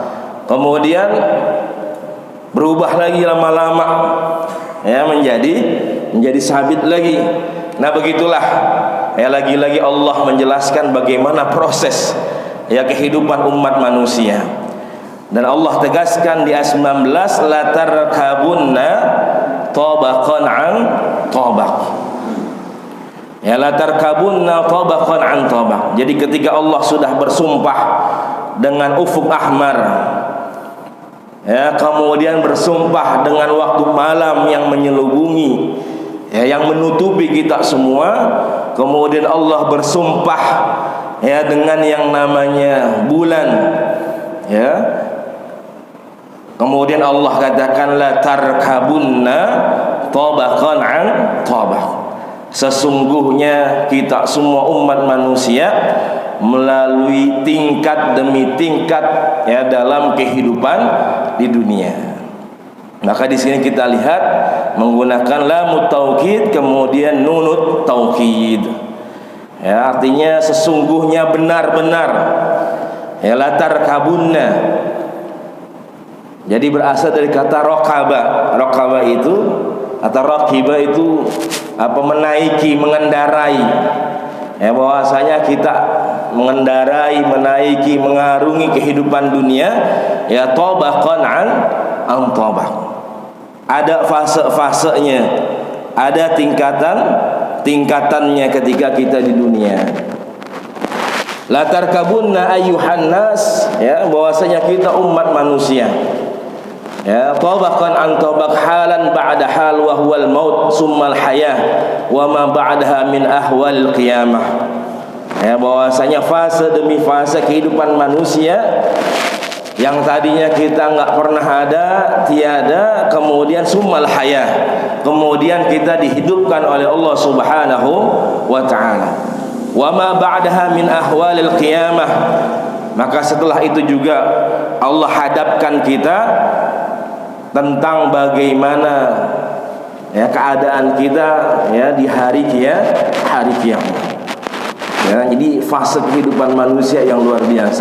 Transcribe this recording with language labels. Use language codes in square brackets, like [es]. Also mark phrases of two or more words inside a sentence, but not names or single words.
[id] Kemudian berubah lagi lama-lama ya menjadi sabit lagi. Nah, begitulah ya, lagi-lagi Allah menjelaskan bagaimana proses ya kehidupan umat manusia. Dan Allah tegaskan di ayat 19, [ar] لتركبن طبقا عن طبق. Ya, لتركبن طبقا عن طبق. [id] Jadi ketika Allah sudah bersumpah dengan ufuk ahmar ya, kemudian bersumpah dengan waktu malam yang menyelubungi ya, yang menutupi kita semua, kemudian Allah bersumpah ya dengan yang namanya bulan ya. Kemudian Allah katakan [ar] لتركبن طبقا عن طبق. [id] Sesungguhnya kita semua umat manusia melalui tingkat demi tingkat ya dalam kehidupan di dunia. Maka di sini kita lihat menggunakan [ar] لام التوكيد [id] kemudian [ar] نون التوكيد. [id] Ya, artinya sesungguhnya benar-benar. [ar] Ya, لتركبن. [id] Jadi berasal dari kata raqaba. Raqaba itu atau raqiba itu apa, menaiki, mengendarai. Ya, bahwasanya kita mengendarai, menaiki, mengarungi kehidupan dunia ya [ar] طبقا عن طبق. [id] Ada fase-fasenya, ada tingkatannya ketika kita di dunia. [ar] لتركبن أيها الناس [id] ya, bahwasanya kita umat manusia ya [ar] طبقا عن طبق حالا بعد حال وهو الموت ثم الحياة وما بعدها من أحوال القيامة. [id] Ya, bahwasanya fase demi fase kehidupan manusia yang tadinya kita nggak pernah ada, tiada, kemudian [ar] ثم الحياة, [id] kemudian kita dihidupkan oleh Allah [ar] سبحانه وتعالى. وما بعدها من أحوال القيامة, [id] maka setelah itu juga Allah hadapkan kita tentang bagaimana ya keadaan kita ya di hari kiamat. Ya, jadi fase kehidupan manusia yang luar biasa.